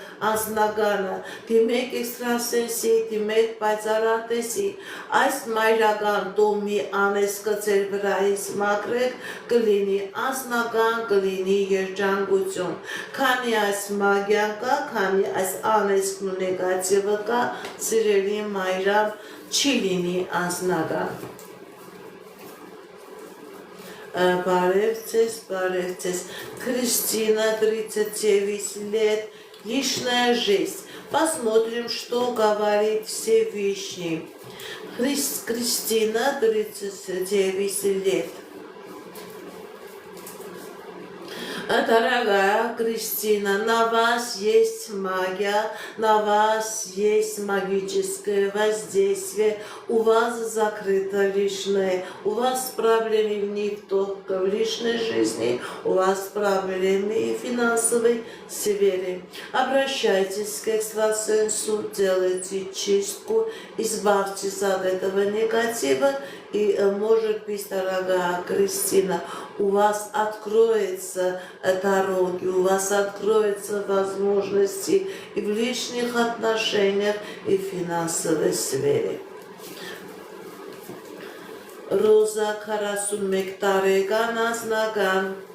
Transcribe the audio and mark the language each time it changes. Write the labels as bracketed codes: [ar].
[hy] անձնականը դիմեք էքստրասենսի, դիմեք պայծառատեսի այս մայրական տոհմի անեծքը ձեր վրայից մաքրեք կլինի անձնական, կլինի երջանկություն քանի այս մագիան կա, քանի այս անեծքն ու նեգատիվը կա սիրելի Մայրամ չի լինի անձնական Բարև ձեզ, [ru] Кристина, 39 лет, личная жизнь. Посмотрим, что говорит Всевышний. Кристина, 39 лет. Дорогая Кристина, на вас есть магия, на вас есть магическое воздействие, у вас закрыто личное, у вас проблемы не только в личной жизни, у вас проблемы и в финансовой сфере. Обращайтесь к экстрасенсу, делайте чистку, избавьтесь от этого негатива, и, может быть, дорогая Кристина, у вас откроются дороги, у вас откроются возможности и в личных отношениях, и в финансовой сфере. [hy] Роза 41 տարեկան ազնական.